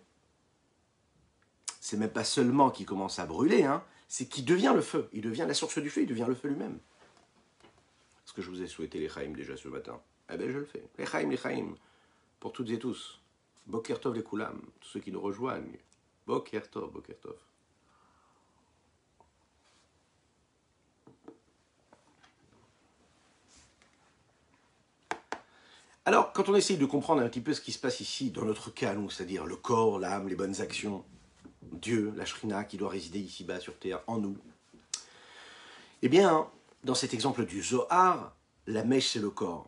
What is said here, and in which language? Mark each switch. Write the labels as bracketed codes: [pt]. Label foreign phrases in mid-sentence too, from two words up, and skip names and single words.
[fr] C'est même pas seulement qu'il commence à brûler, hein, c'est qu'il devient le feu. Il devient la source du feu, il devient le feu lui-même. Est-ce que je vous ai souhaité les chaim déjà ce matin? Eh bien, je le fais. Les chaim, pour toutes et tous. [he] בוקר טוב לכולם, [fr] tous ceux qui nous rejoignent. [he] בוקר טוב, בוקר טוב. [fr] Alors, quand on essaye de comprendre un petit peu ce qui se passe ici, dans notre cas, c'est-à-dire le corps, l'âme, les bonnes actions, Dieu, la Shrina, qui doit résider ici-bas sur terre, en nous, eh bien, dans cet exemple du Zohar, la mèche, c'est le corps.